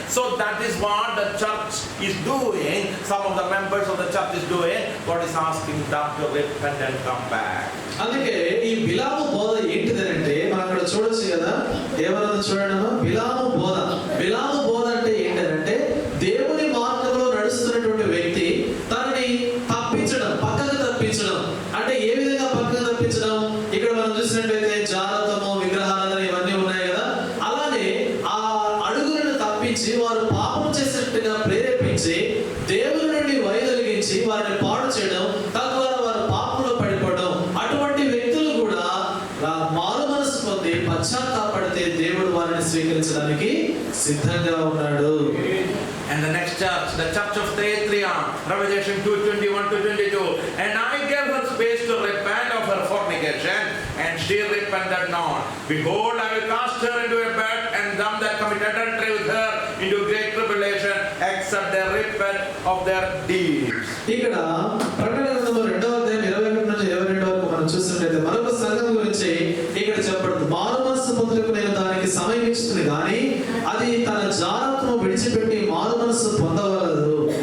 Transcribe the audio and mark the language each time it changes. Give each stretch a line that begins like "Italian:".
English: So that is what the church is doing. Some of the members of the church is doing. God is asking them to repent and come back.
Telugu: అందుకే ఈ బిలాము బోధ ఏంటిదనంటే, మనం అక్కడ చూడొచ్చు కదా, ఏమన్నది చూడడమా, బిలాము బోధ. బిలాము బోధ అంటే ఏంటంటే, దేవుని మార్గంలో నడుస్తున్నటువంటి వ్యక్తి తనని తప్పించడం, పక్కకు తప్పించడం. అంటే ఏ విధంగా పక్కకు తప్పించడం? ఇక్కడ మనం చూసినట్లయితే జారత్వము, విగ్రహారాధన ఇవన్నీ ఉన్నాయి కదా, అలానే ఆ అడుగులను తప్పించి వారు పాపం చేసినట్టుగా ప్రేరేపించి దేవుని నుండి వైదొలిగించి వారిని పాడు చేయడం, తద్వారా వారు పాపంలో పడిపోవడం. అటువంటి వ్యక్తులు కూడా మారు మనసు పొంది పశ్చాత్తాపడితే దేవుడు వారిని స్వీకరించడానికి సిద్ధంగా ఉన్నాడు.
English: And the next church, the church of Thyatira, Revelation 2:21 to 22. And I gave her space to repent of her fornication, and she repented not. Behold, I will cast her into a bed, and them that commit adultery with her into great tribulation, except they repent of their deeds.
Telugu: ఇక్కడ ప్రకటన గ్రంథము 2వ అధ్యాయం 21 నుంచి 22 వరకు మనం చూసినట్లయితే మరొక సంఘం గురించి ఇక్కడ చెప్పబడుతుంది. మారు మనసు పొందుటకు నేను దానికి సమయం ఇస్తుంది కానీ అది తన జారత్వము విడిచిపెట్టి మారు మనసు పొందవలదు.